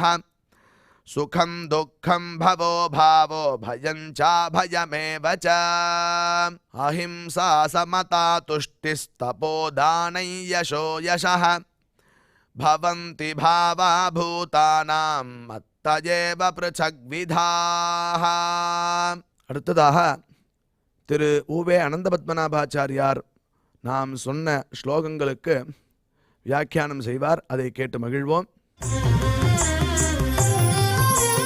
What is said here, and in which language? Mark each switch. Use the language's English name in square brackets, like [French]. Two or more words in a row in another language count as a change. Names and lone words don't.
[Sanskrit] सुखं दुःखं भवो भावो भयं चाभयमेव च अहिंसा समता तुष्टिस्तपोदानं यशो यशः भवन्ति भावा भूतानां मत्तयेव पृथग्विधाः। [Tamil] அடுத்ததாக திரு உவே அனந்தபத்மநாபாச்சாரியார் நாம் சொன்ன ஸ்லோகங்களுக்கு வியாக்கியானம் செய்வார். அதை கேட்டு மகிழ்வோம்.